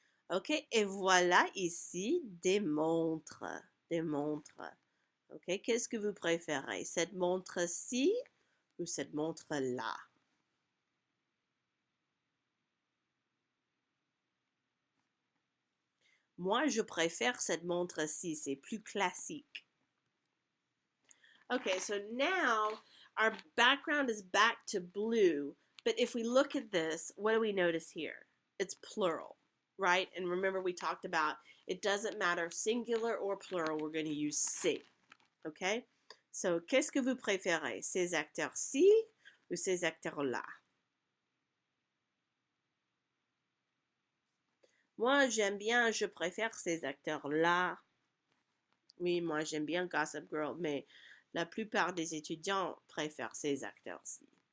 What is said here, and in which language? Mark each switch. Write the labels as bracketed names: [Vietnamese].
[French] Ok, et voilà ici des montres. Des montres. Ok, qu'est-ce que vous préférez? Cette montre-ci ou cette montre-là? Moi, je préfère cette montre-ci. C'est plus classique. [English] Okay, so now our background is back to blue. But if we look at this, what do we notice here? It's plural, right? And remember we talked about it doesn't matter singular or plural, we're going to use C. Okay? [French] So, qu'est-ce que vous préférez? Ces acteurs-ci ou ces acteurs-là? Moi, j'aime bien, je préfère ces acteurs-là. Oui, moi, j'aime bien Gossip Girl, mais la plupart des étudiants préfèrent ces acteurs-ci.